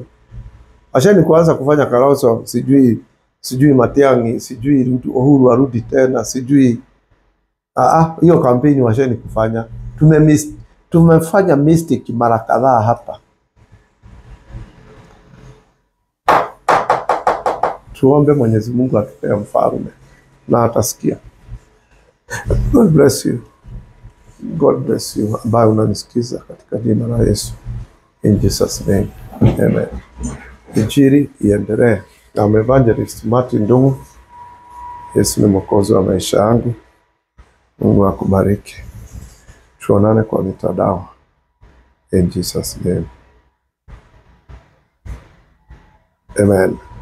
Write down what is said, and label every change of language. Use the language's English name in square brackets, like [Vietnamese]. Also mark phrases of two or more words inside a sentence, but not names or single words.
[Swahili] Ashani kuanza kufanya Kalonzo, sijui Matiang'i, sijui Uhuru arudi tena, sijui hiyo kampeni washani kufanya. Tumefanya mistake mara kadhaa hapa. Tuombe Mwenyezi Mungu atupee mfalme na atasikia. [English] God bless you. God bless you [Swahili] ambaye unanisikiza katika jina la Yesu. [English] In Jesus name. [Swahili] Amen. Injili iendelee. [English] I'm Evangelist Martin Ndung'u. [Swahili] Yesu ni mwokozi wa maisha yangu. Mungu akubariki. Tuonane kwa mitandao. [English] In Jesus name. Amen.